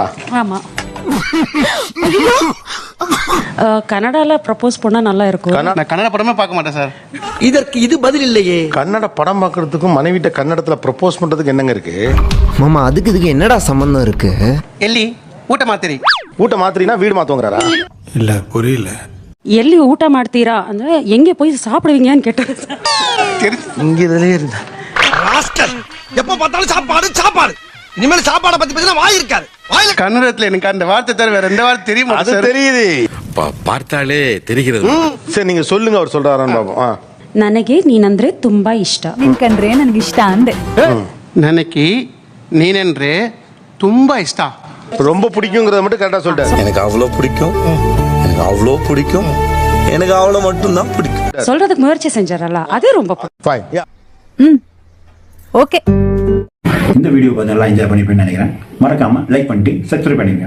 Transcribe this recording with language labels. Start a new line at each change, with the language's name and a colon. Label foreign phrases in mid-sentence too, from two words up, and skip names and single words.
Tamil: ஆமா. கனடால ப்ரப்போஸ் பண்ணா நல்லா இருக்கும். நான் கன்னட படமே பார்க்க மாட்டேன் சார். இதற்கு இது பதில் இல்லையே. கன்னட படம் பார்க்கறதுக்கும் மனைவிட்ட கன்னடத்துல ப்ரப்போஸ் பண்றதுக்கு என்னங்க இருக்கு? மாமா, அதுக்கு இதுக்கு என்னடா சம்பந்தம் இருக்கு?
Kannada: எல்லி ಊಟ ಮಾತ್ರಿ. ಊಟ ಮಾತ್ರಿನಾ
Tamil: வீடு மாத்துங்கறாரா? இல்ல புரியல.
Kannada: ಎಲ್ಲಿ ಊಟ ಮಾಡ್ತೀರಾ
Tamil: ಅಂದ್ರೆ எங்க போய் சாப்பிடுவீங்கன்னு கேட்டாரு சார். இங்க இதலே இருந்தா ராஸ்கல், எப்ப பார்த்தாலும் சாப்பாடு சாப்பாடு. இனிமேல் சாப்பாட பத்தி பேசினா வாய் இருக்காது. வாயில கன்னடத்துல எனக்கு அந்த வார்த்தை தவிர வேற எந்த வார்த்தை தெரியுமா? அது தெரியுது, பார்த்தாலே தெரிகிறது. சரி நீங்க சொல்லுங்க, அவர் சொல்றாரான்னு பாப்போம்.
Kannada: ನನಗೆ ನೀನಂದ್ರೆ ತುಂಬಾ ಇಷ್ಟ. ನಿನ್ಕಂಡ್ರೆ ನನಗೆ ಇಷ್ಟ ಅಂದೆ. ನನಗೆ ನೀನೆಂದ್ರೆ ತುಂಬಾ ಇಷ್ಟ.
Tamil: ரொம்ப பிடிக்கும்ங்கறத மட்டும் கரெக்டா சொல்லிட்டாரு. எனக்கு அவ்வளவு பிடிக்கும், எனக்கு அவ்வளவு பிடிக்கும், எனக்கு அவ்வளவு மட்டும் தான் பிடிக்கும். சொல்றதுக்கு முயற்சி செஞ்சாரல்ல, அது ரொம்ப ஃபைன். யா. ஓகே. இந்த வீடியோ கொஞ்சம் நல்லா என்ஜாய் பண்ணிருப்பேன்னு நினைக்கிறேன். மறக்காம லைக் பண்ணிட்டு சப்ஸ்கிரைப் பண்ணிருங்க.